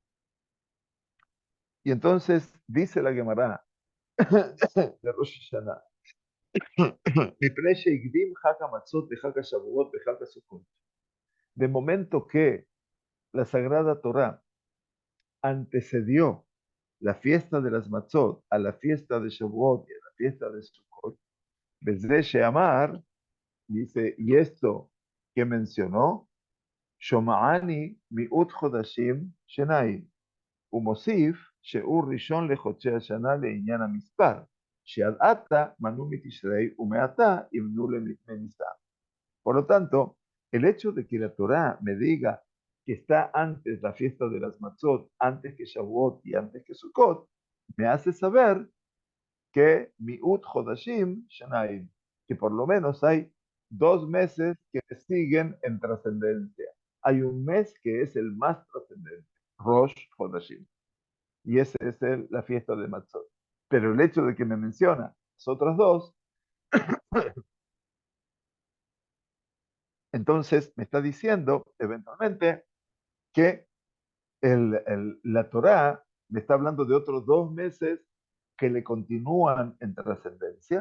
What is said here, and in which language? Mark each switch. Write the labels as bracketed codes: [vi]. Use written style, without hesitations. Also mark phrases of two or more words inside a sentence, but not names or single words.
[es] Y entonces dice la Gemara de Rosh Hashanah, de momento que la Sagrada Torah antecedió la fiesta de las Matzot a la fiesta de Shavuot y a la fiesta de Sukkot, desde Sheamar, dice, y esto que mencionó, [he] שמעני מיעוט חדשים שניים, ומוסיף שיעור ראשון לחודשי השנה לעניין המספר, שעד עתה מנו מתשרי ומעתה ימנו מניסן. [es] Por lo tanto, el hecho de que la Torá me diga que está antes la fiesta de las Matzot, antes que Shavuot y antes que Sukkot, me hace saber que [he] מיעוט חדשים שניים, [es] que por lo menos hay 2 meses que siguen en trascendencia. Hay un mes que es el más trascendente, [he] ראש חדשים, [es] y esa es la fiesta de Matzot. Pero el hecho de que me menciona las otras dos, Entonces me está diciendo eventualmente que la Torá me está hablando de otros 2 meses que le continúan en trascendencia.